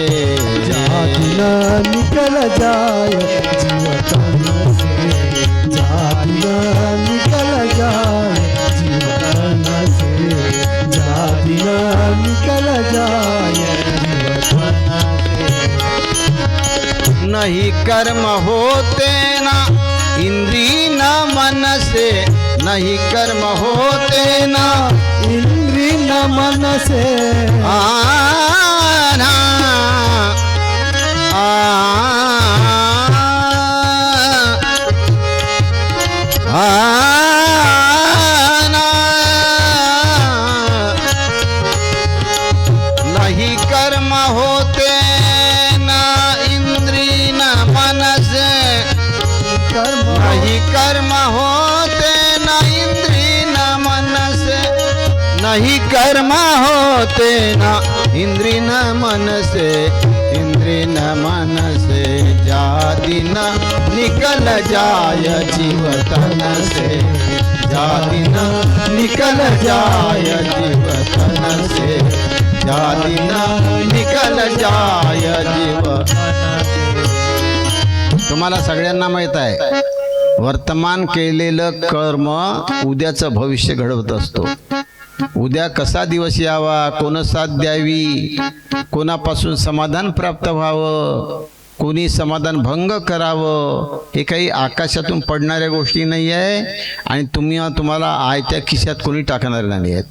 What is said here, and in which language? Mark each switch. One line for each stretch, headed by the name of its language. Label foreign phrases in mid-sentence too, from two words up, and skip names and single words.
Hindi: जा दिन निकल जाय जीवतन से, जा दिन निकल जाय जीवतन से, जा दिन निकल जाय जीवतन से. नहीं कर्म होते ना इंद्री न मन से, नहीं कर्म होते ना इंद्री न मन से, आना नहीं कर्म होते ना इंद्री न मन से, कर्म नहीं कर्म होते न इंद्री न मन से, नहीं कर्म होते न इंद्री न मन से, इंद्री न मन से, जा दिन निकल जाय जीवतन से, जा दिन निकल जाय जीवतन से, जा दिन निकल जाय जीवतन से.
Marathi: तुम्हाला सगळ्यांना माहीत आहे, वर्तमान केलेलं कर्म उद्याचं भविष्य घडवत असतो. उद्या कसा दिवस यावा, कोण साथ द्यावी, कोणापासून समाधान प्राप्त व्हावं, कोणी समाधान भंग करावं, हे काही आकाशातून पडणाऱ्या गोष्टी नाही आहे आणि तुम्हाला आयत्या खिशात कोणी टाकणार नाही आहेत.